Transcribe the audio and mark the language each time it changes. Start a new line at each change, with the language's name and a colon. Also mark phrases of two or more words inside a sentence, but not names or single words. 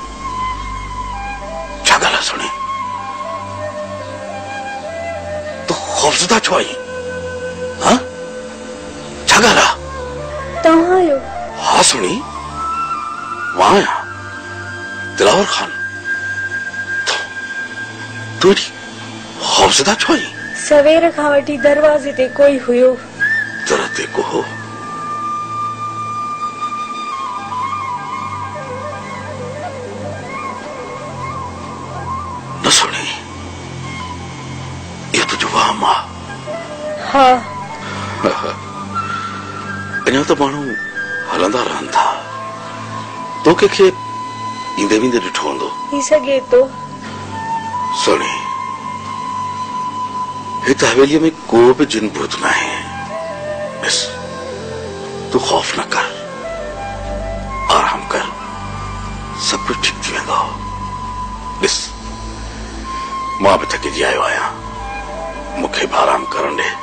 Sindhi: क्या गला सोनी तो खौफजदा छो आई हाँ क्या गला तव्हां आयो हाँ सोनी वहां आया दिलावर खान तू खौफजदा छो आई सवेर खां वठी दरवाजे ते कोई हुयो दर ते को हो न सुनी ये तो जवाब मां हाँ अञा तो माण्हू हलंदा रहनि था तो के ईंदे वेंदे ॾिठो हूंदो थी सघे तो सुनी हित हवेली में को भी जिन भूत न है बस तू खौफ न कर आराम कर सब कुछ ठीक थी वेंदो बस मां भी थकी जी आयो आया मुखे भी आराम करण